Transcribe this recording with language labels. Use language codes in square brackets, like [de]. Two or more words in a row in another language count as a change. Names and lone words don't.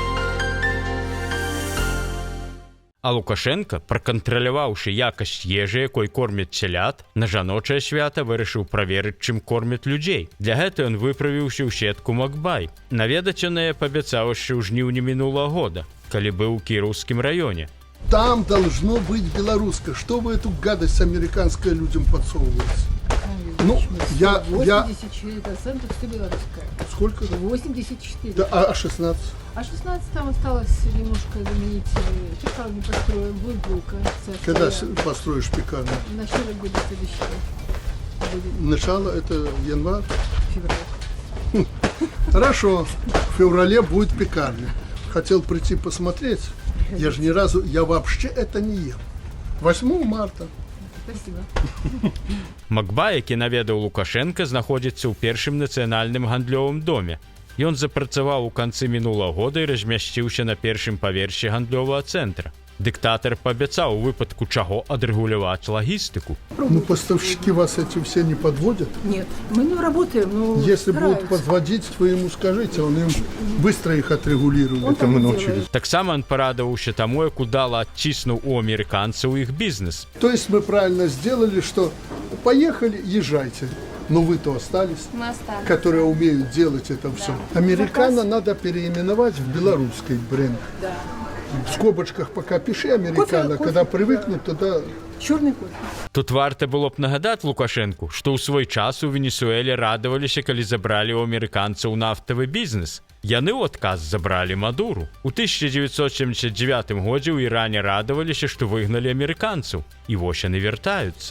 [be] А Лукашенка, пракантраляваўшы якасць ежы, якой кормяць цялят, на жаночае свята вырашыў праверыць, чым кормяць людзей. Для гэта ён выправіўся ў сетку Макбай. Наведаць ён яе пабяцаў яшчэ ў жніўні минулого года, калі быў у Кіроўскім раёне. [ru] Там должно быть белорусское. Что вы эту гадость американская людям подсовываете? Ну, я... 84% все белорусское. Сколько? 84. Да, а 16? А 16 там осталось немножко заменить. Пекарню построим, будет булка. Когда построишь пекарню? В начале года следующего. Будет Начало это январь? февраль. Хорошо. В феврале будет пекарня. Хотел прийти посмотреть. Я же ни разу... Я вообще это не ем. 8 марта. Спасибо. [be] Макбай, які наведаў Лукашенка, знаходзіцца ў першым нацыянальным гандлёвым доме. Ён запрацаваў у канцы мінулага года і размясціўся на першым паверсе гандлёвага цэнтра. Дыктатар паабяцаў у выпадку чаго адрэгуляваць лагістыку. [ru] Ну, поставщики вас эти все не подводят? Нет, мы не работаем, но Если будут подводить, вы ему скажите, он им быстро их отрегулирует. Он Это мы так и научились. делает. [be] Таксама ён парадаваўся таму, як удала адціснуў у амерыканцаў іх бізнес. [ru] То есть мы правильно сделали, что поехали, езжайте. Но вы-то остались, Мы остались. которые умеют делать это все. Американо надо переименовать в белорусский бренд. Да. В скобочках пока пиши американо, Кофе, когда да. привыкнут, тогда... Черный кофе. [be] Тут варта было б нагадаць Лукашенку, што ў свой час у Венесуэле радаваліся, калі забралі ў амерыканцаў нафтавы бізнес. Яны ў адказ забралі Мадуру. У 1979 годзе ў Іране радаваліся, што выгналі амерыканцаў. І вось яны вяртаюцца.